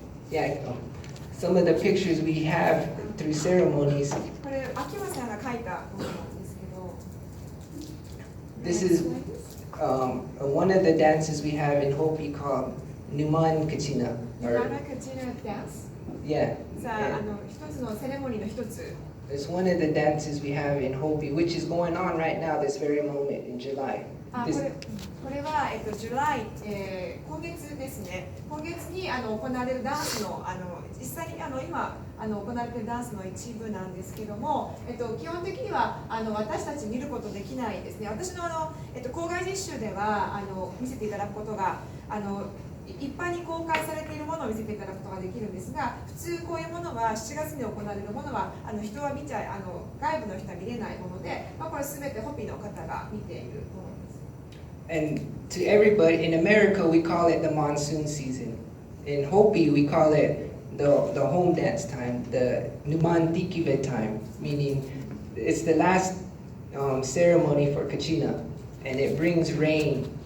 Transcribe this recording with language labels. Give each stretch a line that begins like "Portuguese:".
English: Yeah, some of the pictures we have through ceremonies.
Japanese: これ、秋山さんが書いたものなんですけど。
English: This is one of the dances we have in Hopi called Numan Kachina. Numan Kachina dance? Yeah.
Japanese: さあ、一つのセレモニーの一つ。
English: It's one of the dances we have in Hopi, which is going on right now, this very moment in July.
Japanese: これは、July、今月ですね。今月に行われるダンスの、実際に今行われているダンスの一部なんですけども、基本的には私たち見ることできないですね。私の校外実習では見せていただくことが一般に公開されているものを見せていただくことができるんですが、普通こういうものは7月に行われるものは人は見ちゃ外部の人は見れないもので、これすべてホピの方が見ているものです。
English: And to everybody, in America we call it the monsoon season. In Hopi we call it the home dance time, the Numan Tikive time, meaning it's the last ceremony for Kachina, and it brings rain.